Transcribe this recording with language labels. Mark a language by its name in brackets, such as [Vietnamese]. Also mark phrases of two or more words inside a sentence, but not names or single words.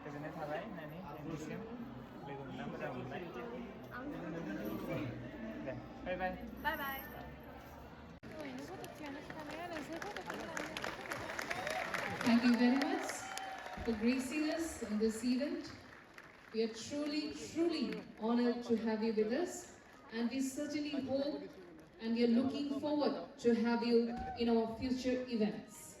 [Bodo] गोजोननाय थाबाय नोंनिसिम लोगो मोनना मोजां मोनबाय दे [English] bye bye bye bye Thank you very much for gracing us in this event. We are truly, truly honored to have you with us, and we certainly hope and we are looking forward to have you in our future events.